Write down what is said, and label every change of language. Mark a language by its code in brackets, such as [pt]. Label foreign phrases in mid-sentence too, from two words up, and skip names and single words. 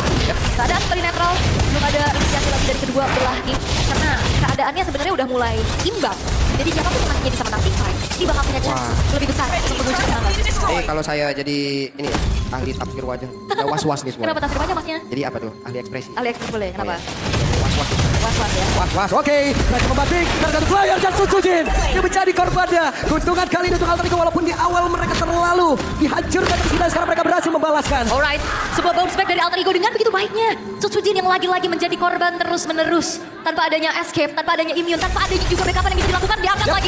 [id] Keadaan kali netral, belum ada inisiasi lagi dari kedua belah nih. Karena keadaannya sebenarnya udah mulai imbang. Jadi siapapun yang nantinya bisa menang tim fight, dia bakal punya chance lebih besar untuk menuju kemenangan. Kalau saya jadi ini ya, ahli tafsir wajah. Udah was-was nih semua. Kenapa tafsir aja masnya? Jadi apa tuh? Ahli ekspresi. Ali Express boleh, kenapa? Was-was. Was-was ya. Was-was, oke. Mereka membatik dari satu player dan Sutsujin. Dia menjadi korbannya. Keuntungan kali ini untuk Alter Ego walaupun di awal mereka terlalu dihancurkan dan sekarang mereka berhasil membalaskan. Alright, sebuah [en] bounce back [id] dari Alter Ego dengan begitu baiknya. Sutsujin yang lagi-lagi menjadi korban terus-menerus. Tanpa adanya escape, tanpa adanya immune, tanpa adanya juga backupan yang bisa dilakukan, diangkat lagi.